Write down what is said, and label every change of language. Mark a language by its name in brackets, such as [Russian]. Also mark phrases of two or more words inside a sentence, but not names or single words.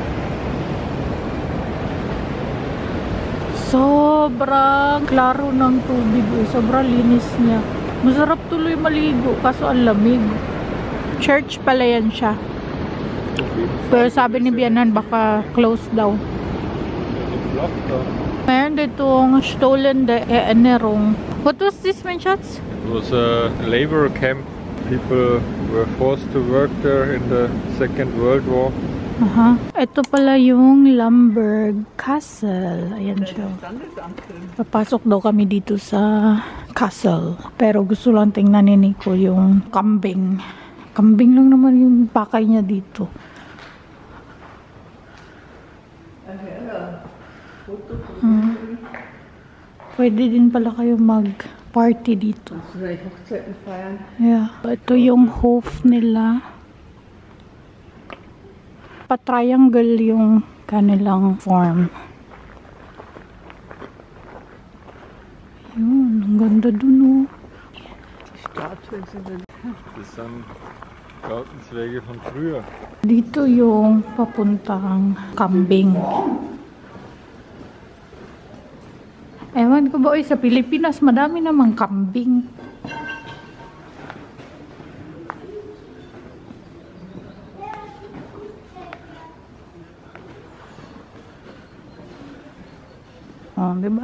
[Filipino] Sobrang klaro ng tubig, uy. Sobrang linis niya. Masarap tuloy maligo, kaso ang lamig. Church pala yan siya. Pero sabi ni Bianan, baka close daw. Meron ditong [German] stolen de Erinnerung. [English] What was this, [German] mein Schatz? [English] It was a labor camp. People were forced to work there in the Second World War. [Filipino] Ito pala yung Lamberg Castle. Ayan siya. Papasok daw kami dito sa castle. Pero gusto lang tingnan ni Nico yung kambing. Kambing lang naman yung pakay niya dito. Pwede din pala kayo mag-party dito. Yeah. Ito yung hof nila. Pa-triangle yung kanilang form. Yun, ang ganda dun, oh. [German] Das sind Gartenzweige von früher. [Filipino] Dito yung papuntang kambing. Ewan ko ba, sa Pilipinas, madami namang kambing. Oh, diba?